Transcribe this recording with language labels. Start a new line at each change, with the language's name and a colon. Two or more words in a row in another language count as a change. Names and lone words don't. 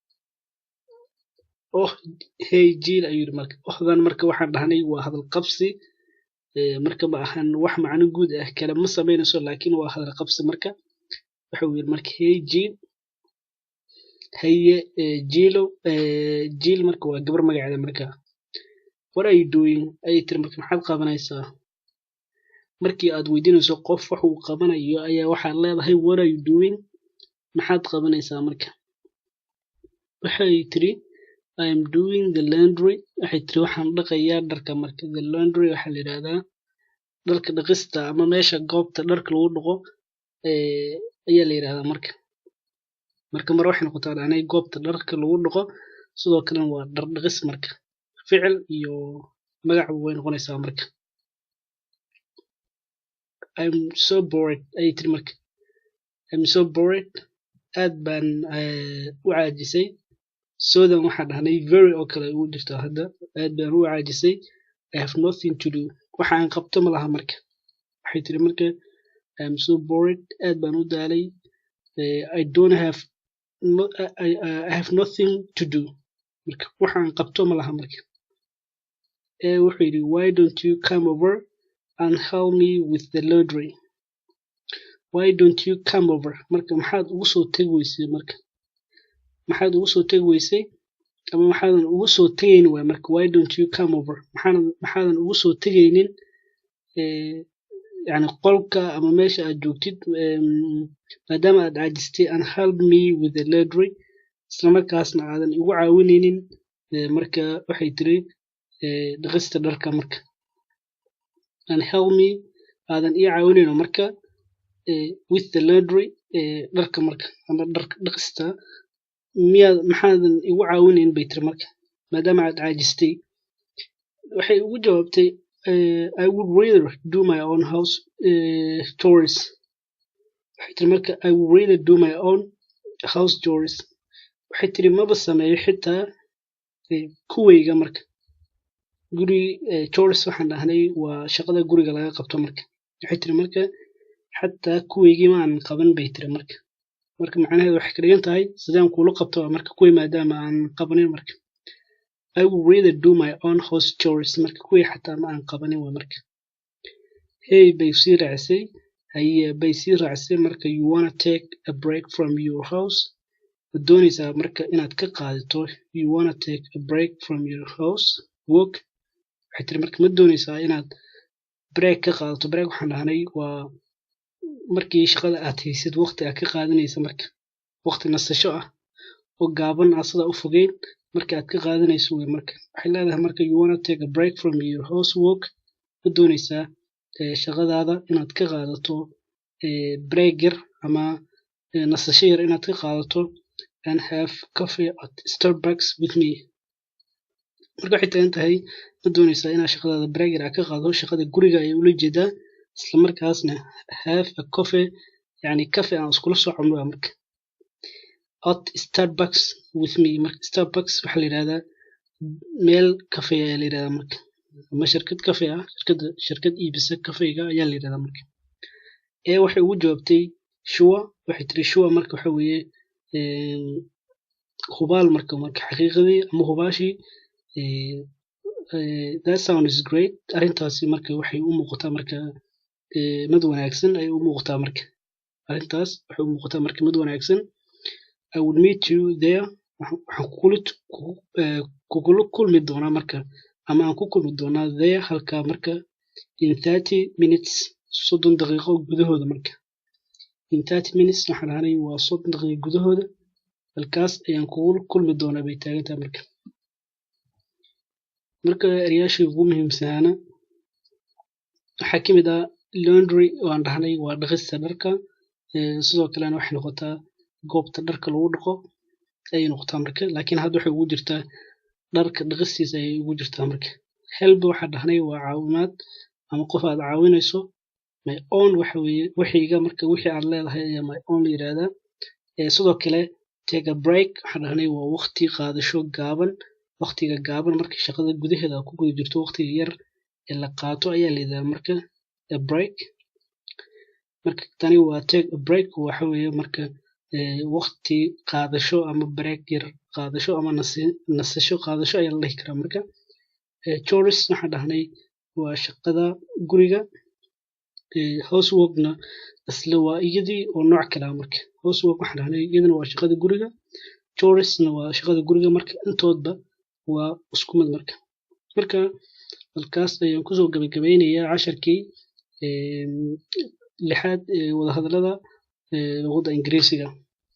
English: oh hey Jill
Somali: ayuu marka ohdan marka waxaan dhahnay waa hadal qabsi marka ma ahan wax macno guud ah kala ma sameynayso laakiin waa hadal qabsi marka waxa uu yiri marka
English: hey Jill
Somali: haye Jill marka waa gabar magaceeda marka
English: what are you doing
Somali: ay tiri marka maxaad qabanaysaa markii aad weydiinayso qof wax uu qabanayo ayaa waxaad leedahay
English: what are you doing
Somali: maxaad qabanaysaa marka waxay tiri
English: I am doing the laundry
Somali: waxay tiri waxaan dhaqayaa dharka marka
English: the laundry
Somali: waxa la yiraahdaa dharka dhaqista ama meesha goobta dharka lagu dhaqo ayaa la yiraahdaa marka mar waxay noqotaa anay goobta dharka lagu dhaqo sidoo kale waa dhar dhaqis marka ficil iyo magac way noqonaysaa marka
English: I'm so bored
Somali: ay tiri marka
English: I'm so bored
Somali: aad baan u caajisay soodan waxaan dhahnay very oo kale ugu jirto hadda aad baan u caajisay
English: I have nothing to do
Somali: waxaan qabto ma laha marka waxay tiri marka
English: I'm so bored
Somali: aad baan u daalay
English: I don't have I have nothing to do
Somali: marka waxaan qabto ma laha marka wuxuu yiri
English: why don't you come over and help me with the laundry why don't you come over
Somali: marka maxaad ugu soo tagweysay marka maxaad ugu soo tagweysay ama maxaadan ugu soo tagayn waa marka
English: why don't you come over
Somali: maxaadan ugu soo tagaynin yani qolka ama meesha aad joogtid maadaama aad caajistay
English: and help me with the laundry
Somali: isla markaasna aadan igu caawinaynin marka waxay tiri dhaqista dharka marka
English: and help me
Somali: aadan ii caawinayno marka
English: with the laundry
Somali: dharka marka ama dharka dhaqista maxaadan igu caawinayn bay tiri marka maadaama aad caajistay waxay ugu jawaabtay
English: I would rather do my own house chores
Somali: waxay tiri marka
English: I would rather do my own house chores
Somali: waxay tiri maba sameeyo xitaa kuwayga marka guri chores waxaan dhahnay waa shaqada guriga laga qabto marka waxay tiri marka xataa kuwaygii ma aan qaban bay tiri marka macnaheedu waxay ka dhigan tahay sidaan kula qabto marka kuway maadaama aan qabanin marka
English: I would rather do my own house chores
Somali: marka kuway xataa ma aan qabanin waa marka hey bay sii raacisay haye bay sii raacisay marka
English: you wanna take a break from your house
Somali: doonaysaa marka inaad ka qaadato
English: you wanna take a break from your house work
Somali: waxay tiri marka ma doonaysaa inaad break ka qaadato break waxaan dhahnay waa markii shaqada aad haysid waqti aad ka qaadanaysa marka waqti nasasho ah oo gaaban ah sida u fogeyn marka aad ka qaadanayso way marka waxay leedahay marka
English: you wanna take a break from your housework
Somali: ma doonaysaa shaqadaada inaad ka qaadato break yar ama nasasho yar inaad ka qaadato
English: and have coffee at Starbucks with me
Somali: marka waxay tagan tahay ma doonaysaa inaad shaqadaada break yar aad ka qaadato shaqada guriga ay ula jeedaa isla markaasna
English: have a coffee
Somali: yani cafe aan iskula soo cabno marka
English: at Starbucks with me
Somali: marka Starbucks waxa la yiraahdaa meel cafe ayaa la yiraahdaa marka ama shirkad cafe ah shirkad iibisa kafeega ayaa la yiraahdaa marka waxay ugu jawaabtay sure waxay tiri sure marka waxa weeye hubaal marka xaqiiqadii ama hubaashii
English: that sound is great
Somali: arintaasi marka waxay u muuqataa marka mid wanaagsan ay u muuqataa marka arintaas waxay u muuqataa marka mid wanaagsan
English: I would meet you there
Somali: waxaan kugula kulmi doonaa marka ama aan ku kulmi doonaa there halka marka
English: in 30 minutes
Somali: soddon daqiiqo gudahooda marka
English: in 30 minutes
Somali: waxaan dhahnay waa soddon daqiiqo gudahooda halkaas ayaan kugu kulmi doonaa bay taagantahay marka eryaashii ugu muhiimsanaana waxaa ka mid ah laundry oo aan dhahnay waa dhaqista dharka sidoo kalena waxay noqotaa goobta dharka lagu dhaqo ayay noqotaa marka laakiin hadda waxay ugu jirtaa dharka dhaqistiisa ayay ugu jirtaa marka help waxaa dhahnay waa caawimaad ama qof aad caawinayso
English: my own
Somali: waxa weeye wixiiga marka wixii aad leedahay ayaa
English: my own
Somali: la yiraahdaa sidoo kale
English: take a break
Somali: waxaan dhahnay waa waqti qaadasho gaaban waqtiga gaaban marka shaqada gudaheeda ku guda jirto waqtiga yar ee la qaato ayaa la yiraahdaa marka a break marka tani waa
English: take a break
Somali: waxa weeye marka waqti qaadasho ama break yar qaadasho ama nasasho qaadasho ayaa la dhihi karaa marka chores waxaan dhahnay waa shaqada guriga houseworkna isla waa iyadii oo nooc kale ah marka housework waxaan dhahnay iyadana waa shaqada guriga choresna waa shaqada guriga marka intoodba waa isku mid marka halkaas ayaan kusoo gabagabeynayaa casharkii lixaad wada hadallada luqadda ingiriisiga